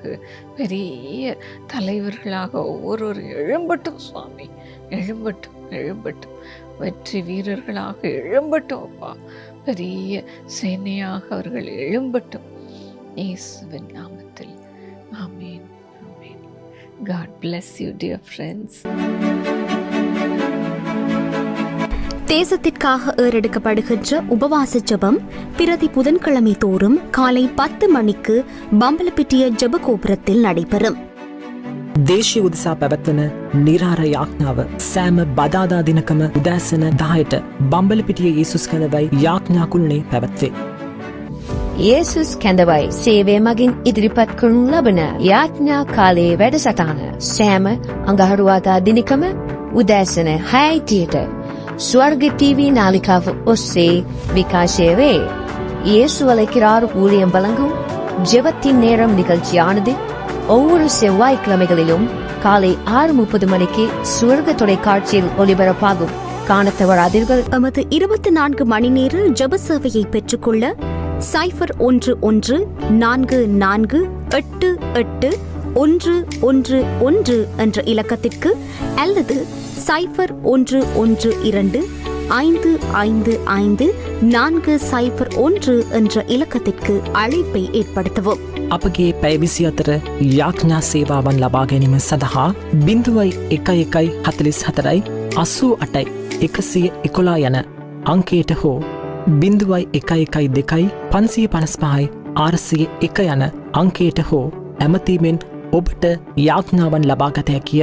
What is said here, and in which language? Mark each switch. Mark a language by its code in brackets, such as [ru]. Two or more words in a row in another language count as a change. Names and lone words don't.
[ta] பெரிய தலைவர்களாக ஒவ்வொருவரும் எழும்பட்டும் சுவாமி, எழும்பட்டும், எழும்பட்டும். வெற்றி வீரர்களாக எழும்பட்டும் அப்பா. பெரிய சேனையாக அவர்கள் எழும்பட்டும் இயேசுவின் நாமத்தில். ஆமென், ஆமென். [en] God bless you dear friends. [ta] தேசத்திற்காக ஏறெடுக்கப்படுகின்ற உபவாச ஜெபம் பிரதி புதன்கிழமை தோறும் காலை 10 மணிக்கு பம்பலப்பிட்டிய ஜெப கோபுரத்தில் நடைபெறும். [si] දේශීය උදෙසා පැවැත්වන නිරාර යාඥාව සෑම බදාදා දිනකම උදෑසන 10ට බම්බලපිටිය යේසුස් කැඳවයි යාඥා කුළුණේ පැවැත්වේ. යේසුස් කැඳවයි සේවය මගින් ඉදිරිපත් කරනු ලබන යාඥා කාලයේ වැඩසටහන සෑම අඟහරුවාදා දිනකම උදෑසන 6ට ස්වර්ග TV නාලිකාව ඔස්සේ විකාශය වේ. [ta] இயேசு அழைக்கிறார் ஊழியம் வழங்கும் ஜெபத்தின் நேரம் நிகழ்ச்சியானது ஒவ்வொரு செவ்வாய்க்கிழமைகளிலும் காலை 6:30 மணிக்கு சுவர்க தொலைக்காட்சியில் ஒளிபரப்பாகும். காண தவறாதீர்கள். எமது 24 மணி நேர ஜெப சேவையை பெற்றுக்கொள்ள 0144881111 என்ற இலக்கத்திற்கு அல்லது 0112555401 என்ற இலக்கத்திற்கு அழைப்பை ஏற்படுத்தவும். [si] අපගේ පැය 24 යාඥා සේවාවන් ලබා ගැනීම සඳහා 011144 88 111 යන අංකයට හෝ 0112 555 601 යන අංකයට හෝ ඇමතීමෙන් ඔබට යාඥාවන් ලබාගත හැකිය.